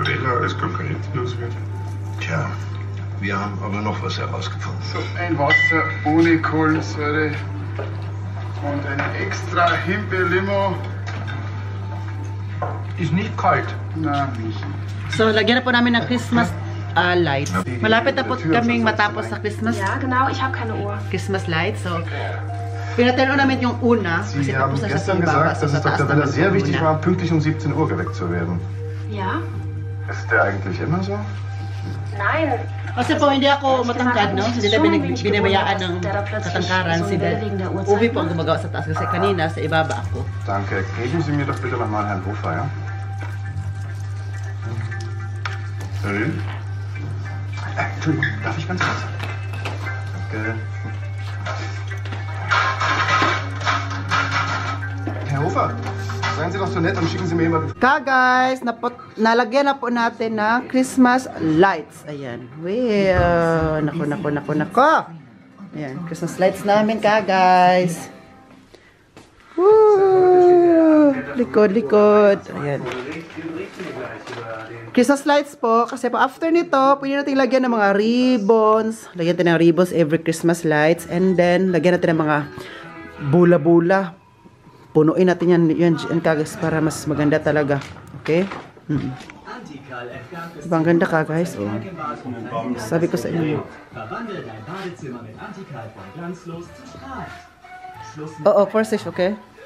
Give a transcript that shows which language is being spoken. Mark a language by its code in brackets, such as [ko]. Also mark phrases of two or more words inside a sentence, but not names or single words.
[de] Weller als Konkurrent los wird. Tja, wir haben aber noch was herausgefunden. So, ein Wasser ohne Kohlensäure und ein extra Himbeerlimo. Ist nicht kalt. Na, nicht. So, [tl] lagyan na po namin ng [en] Christmas lights. [tl] Malapit na po kaming matapos sa Christmas. [de] Ja, genau, ich habe keine Uhr. [en] Christmas lights. [tl] So, pinatalo namin yung una. [de] Sie haben gestern gesagt, dass es Dr. Weller sehr wichtig war, pünktlich um 17 Uhr geweckt zu werden. Ja? Ist der eigentlich immer so? Nein. [tl] Kasi po hindi ako matangkad, no? Hindi tayo binabayaan ng katangkaran. Si Uwe po ang gumagawa sa taas. Kasi kanina sa ibaba ako. [de] Danke. Geben Sie mir doch bitte nochmal Herrn Hofer, ja? Entschuldigung, darf ich ganz kurz? Danke. Herr Hofer, seien Sie doch so nett und schicken Sie mir jemanden. [tl] Guys, nalagyan na po natin na [en] Christmas lights. [tl] Ayan. Well, nako. Ayan, [en] Christmas lights [tl] namin guys. Woo! Likod. Ayan. [en] Christmas lights [tl] po, kasi po after nito, pwede natin lagyan ng mga ribbons. Lagyan natin ng [en] ribbons every Christmas lights. And then, [tl] lagyan natin ng mga bula-bula. Punuin natin yan kagas para mas maganda talaga. Okay? Diba ang ganda ka guys? Oh. Sabi ko sa inyo. Oo, [en] first stage, [tl] okay?